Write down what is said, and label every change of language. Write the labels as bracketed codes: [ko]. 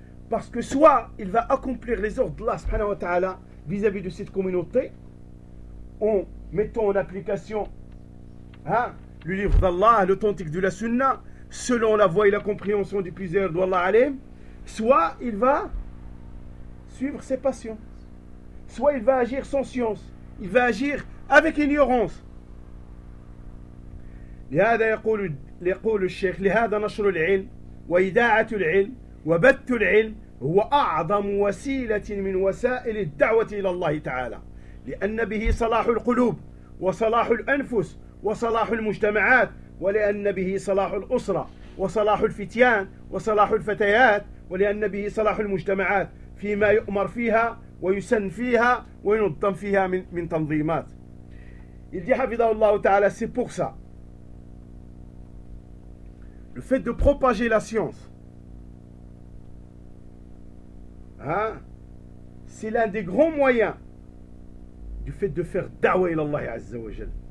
[fr] Parce que soit il va accomplir les ordres d'Allah subhanahu wa ta'ala vis-à-vis de cette communauté, en mettant en application le livre d'Allah, l'authentique de la sunna, selon la voie et la compréhension du plaisir d'Allah alayhi, soit il va suivre ses passions, soit il va agir sans science, il va agir avec ignorance. [ar] لهذا يقول الشيخ لهذا نشر العلم وإداعة العلم وبث العلم هو أعظم وسيلة من وسائل الدعوة إلى الله تعالى لأن به صلاح القلوب وصلاح الأنفس وصلاح المجتمعات ولأن به صلاح الأسرة وصلاح الفتيان وصلاح الفتيات ولأن به صلاح المجتمعات فيما يؤمر فيها ويسن فيها وينظم فيها من تنظيمات. [fr] Il dit حفظه الله تعالى c'est pour ça. Le fait de propager la science, c'est l'un des grands moyens du fait de faire da'wa ila Allah azza wa jal.